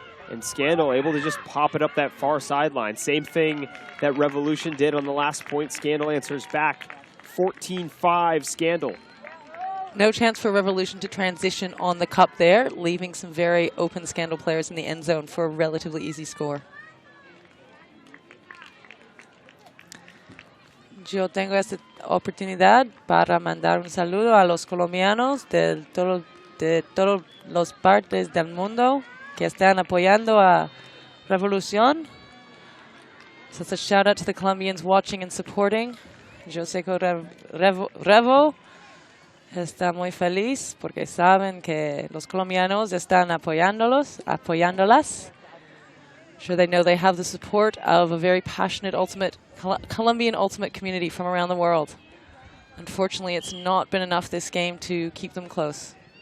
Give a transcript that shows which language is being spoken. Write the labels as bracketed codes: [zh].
[en] And Scandal able to just pop it up that far sideline. Same thing that Revolution did on the last point. Scandal answers back. 14-5 Scandal. No chance for Revolution to transition on the cup there, leaving some very open Scandal players in the end zone for a relatively easy score. [es] Yo tengo esta oportunidad para mandar un saludo a los colombianos de todas las partes del mundo que están apoyando a Revolución. [en] So it's a shout out to the Colombians watching and supporting. [es] Yo sé que Revo está muy feliz porque saben que los colombianos están apoyándolas. [en] Sure, they know they have the support of a very passionate Colombian ultimate community from around the world. Unfortunately, it's not been enough this game to keep them close.